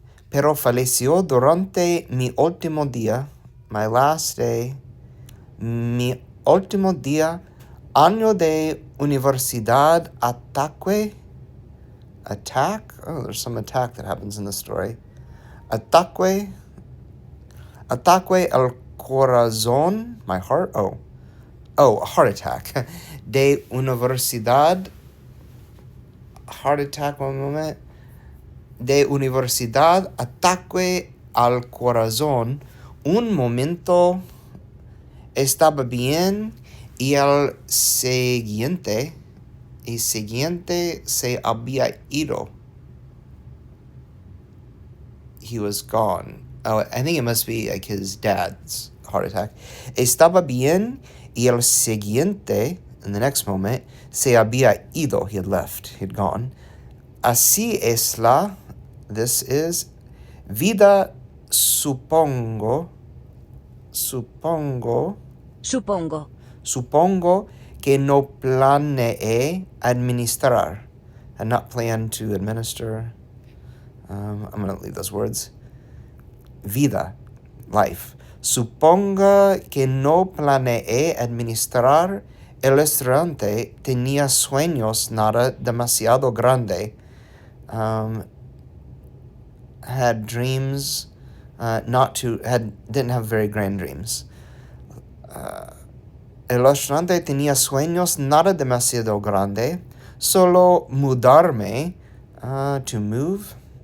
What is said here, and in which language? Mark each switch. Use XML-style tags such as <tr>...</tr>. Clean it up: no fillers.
<es>Pero falleció durante mi último día,</es> <en>my last day,</en> <es>mi último día, año de universidad, attack?</es> <en>Oh, there's some attack that happens in the story.</en> <es>Ataque al corazón,</es> <en>my heart? Oh, a heart attack.</en> <es>De universidad,</es> <en>heart attack, one moment.</en> <es>De universidad, ataque al corazón. Un momento estaba bien y al siguiente se había ido.</es> <en>he was gone. Oh, I think it must be like his dad's heart attack.</en> <es>Estaba bien y el siguiente,</es> <en>in the next moment,</en> <es>se había ido.</es> <en>He had left. He had gone.</en> <es>Así es la,</es> <en>this is,</en> <es>vida supongo, supongo, Supongo. supongo que no planeé administrar.</es> <en>Had not planned to administer. I'm going to leave those words.</en> <es>Vida, life. Suponga que no planeé administrar el restaurante. Tenía sueños nada demasiado grande.</es> <en>Had dreams, didn't have very grand dreams.</en> <es>El restaurante tenía sueños nada demasiado grande. Solo mudarme,</es> <en>to move.</en>